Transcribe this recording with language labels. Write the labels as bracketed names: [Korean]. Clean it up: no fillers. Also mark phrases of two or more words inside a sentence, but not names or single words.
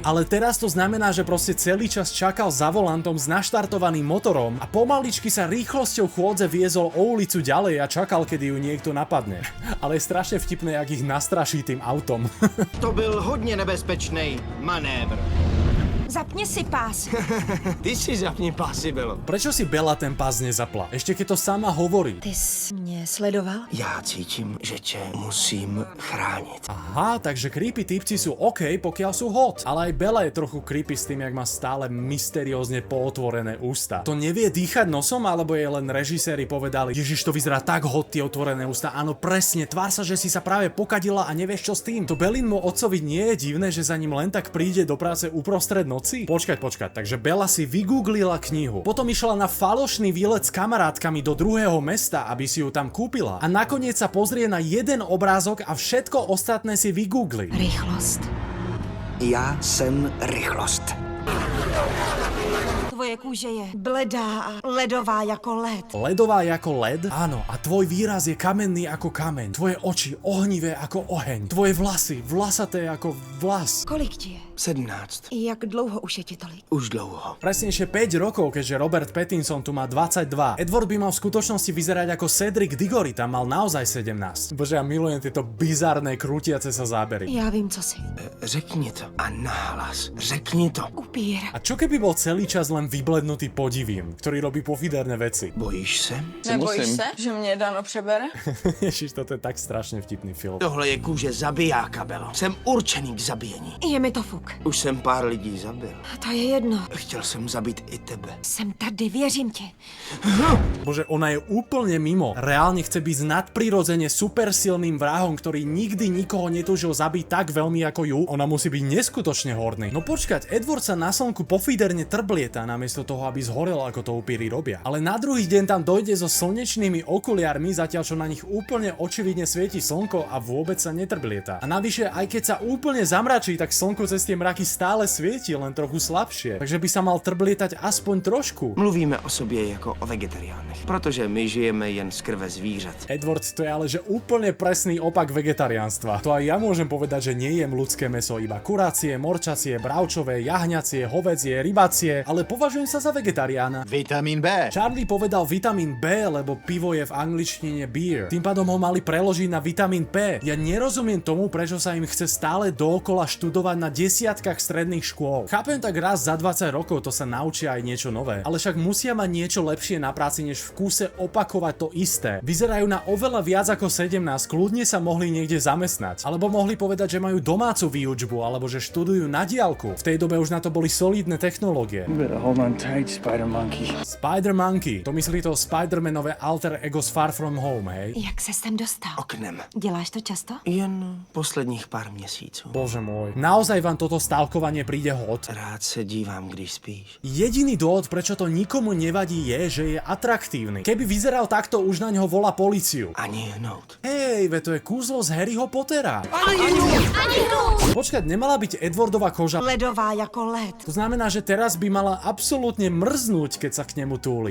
[Slovak] Ale teraz to znamená, že proste celý čas čakal za volantom s naštartovaným motorom a pomaličky sa rýchlosťou chôdze viezol o ulicu ďalej a čakal, kedy ju niekto napadne. Ale je strašne vtipné, jak ich nastraší tým autom. [Czech] To byl hodně nebezpečný manévr. Zapni si pás. Ty si zapni pásy, Belo. [Slovak] Prečo si Bella ten pás nezapla? Ešte keď to sama hovorí. [Czech] Ty jsi mě sledoval? Já cítím, že tě musím chránit. [Slovak] Aha, takže creepy typci sú OK, pokiaľ sú hot. Ale aj Bella je trochu creepy s tým, jak má stále mysteriózne pootvorené ústa. To nevie dýchať nosom, alebo jej len režiséri povedali: Ježiš, to vyzerá tak hot, tie otvorené ústa. Áno, presne, tvár sa, že si sa práve pokadila a nevieš čo s tým. To Bellinmu otcovi nie je divné, že za ním len tak príde do práce uprostred noci? Počkať, takže Bella si vygooglila knihu. Potom išla na falošný výlet s kamarátkami do druhého mesta, aby si ju tam kúpila. A nakoniec sa pozrie na jeden obrázok a všetko ostatné si vygoogli. [Czech] Rychlost. Já jsem rychlost. Tvoje kůže je bledá a ledová jako led. [Slovak] Ledová ako led? Áno, a tvoj výraz je kamenný ako kameň. Tvoje oči ohnivé ako oheň. Tvoje vlasy vlasaté ako vlas. [Czech] Kolik ti je? 17. Jak dlouho už je ti tolik? Už dlouho. [Slovak] Presnejšie 5 rokov, keďže Robert Pattinson tu má 22. Edward by mal v skutočnosti vyzerať ako Cedric Diggory, tam mal naozaj 17. Bože, ja milujem tieto bizarné krútiace sa zábery. [Czech] Já vím, co si. Řekni to. A nahlas. Řekni to. Upír. [Slovak] A čo keby bol celý čas len vyblednutý podivím, ktorý robí pofiderné veci? [Czech] Bojíš se? Nebojíš se, že mě Dano přebere? [Slovak] Ježiš, toto je tak strašne vtipný film. [Czech] Tohle je kůže zabijáka, Belo. Jsem určený k zabíjení. Je mi to fuk. Už jsem pár lidí zabil. To je jedno. Chtěl jsem zabít i tebe. Jsem tady, věřím ti. [Slovak] Bože, ona je úplne mimo. Reálne chce byť nadprirodzene supersilným vrahom, ktorý nikdy nikoho netúžil zabiť tak veľmi ako ju. Ona musí byť neskutočne horný. No počkať, Edward sa na slnku pofiderne trblieta namiesto toho, aby zhorel, ako to upíry robia. Ale na druhý deň tam dojde so slnečnými okuliarmi, zatiaľ čo na nich úplne očividne svieti slnko a vôbec sa netrblieta. A navyše, aj keď sa úplne zamračí, tak slnko cez tie mraky stále svieti, len trochu slabšie. Takže by sa mal trblietať aspoň trošku. [Czech] Mluvíme o sobě jako o vegetariánech, protože my žijeme jen z krve zvířat. [Slovak] Edward, to je ale že úplne presný opak vegetariánstva. To aj ja môžem povedať, že nejem ľudské mäso, iba kurácie, morčacie, bravčové, jahňacie, hovädzie, rybacie, ale považujem sa za vegetariána. [Czech] Vitamin B. [Slovak] Charlie povedal vitamín B, lebo pivo je v angličtine beer. Tým pádom ho mali preložiť na vitamín P. Ja nerozumiem tomu, prečo sa im chce stále dookola študovať na desiatkách stredných škôl. Chápem, tak raz za 20 rokov to sa naučia aj niečo nové, ale však musia mať niečo lepšie na práci, než v kúse opakovať to isté. Vyzerajú na oveľa viac ako 17, kľudne sa mohli niekde zamestnať. Alebo mohli povedať, že majú domácu výučbu, alebo že študujú na diaľku. V tej dobe už na to boli solidné technológie. [English] Hold on tight, Spider-Monkey. [Slovak] Spider-Monkey, to myslí to Spider-Manové alter ego z Far From Home, hej? [Czech] Jak se sem dostal? Oknem. Děláš to často? Jen posledních pár měsíců. [Slovak] Bože môj. Naozaj vám toto stálkovanie príde hot? [Czech] Rád se dívám, když spíš. [Slovak] Jediný dôvod, prečo to nikomu nevadí, je, že je atraktívny. Keby vyzeral takto, už na ňo volá políciu. [Czech] Ani hnout. [Slovak] Hej, ve to je kúzlo z Harryho Pottera. Počkať, nemala byť Edwardova koža? [Czech] Ledová jako led. [Slovak] To znamená, že teraz by mala absolútne mrznúť, keď sa k nemu túli.